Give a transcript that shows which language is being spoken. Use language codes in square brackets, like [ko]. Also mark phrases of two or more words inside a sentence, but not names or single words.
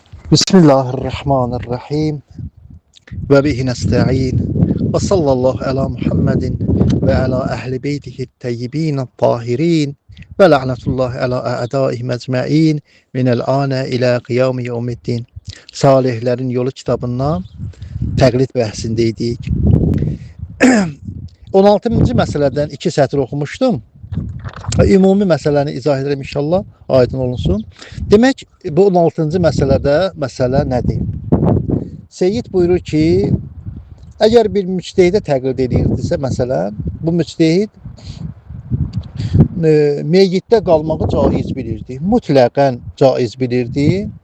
[ar] بسم الله الرحمن الرحيم. وبه نستعين. وصلى الله على محمد وعلى أهل بيته الطيبين الطاهرين ولعنة الله على أعدائهم أجمعين من الآن إلى قيام يوم الدين. [az] Salihlerin yolu kitabından təqlid bəhsindeydik. 16-cı məsələdən 2 sətr oxumuşdum. Ümumi məsələni izah edirəm inşallah, aydın olunsun. Demək, bu 16-cı məsələdə məsələ nədir? Seyyid buyurur ki, əgər bir müctehidə təqlid edirdisə, məsələn, bu müctehid meyyitdə qalmağı caiz bilirdi, mütləqən caiz bilirdi.